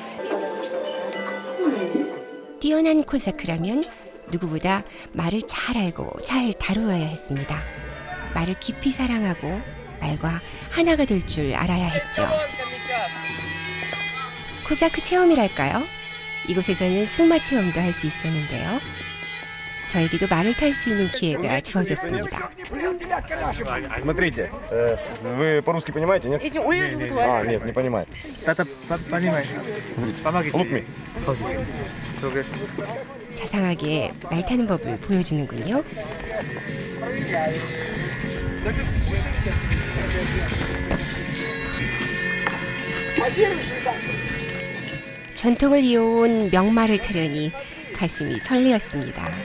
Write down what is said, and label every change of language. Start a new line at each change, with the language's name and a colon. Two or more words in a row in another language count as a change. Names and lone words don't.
Korean: 뛰어난 코사크라면 누구보다 말을 잘 알고 잘 다루어야 했습니다. 말을 깊이 사랑하고 말과 하나가 될 줄 알아야 했죠. 코사크 체험이랄까요? 이곳에서는 승마 체험도 할 수 있었는데요. 저에게도 말을 탈 수 있는 기회가 주어졌습니다.
Russian: Смотрите, вы по-русски понимаете, нет?
Korean: 이제 올려주고 도와줘요.
Russian: А, нет, не понимает.
English: Look me.
Korean: 자상하게 말 타는 법을 보여주는군요. 전통을 이어온 명말을 타려니 가슴이 설레었습니다.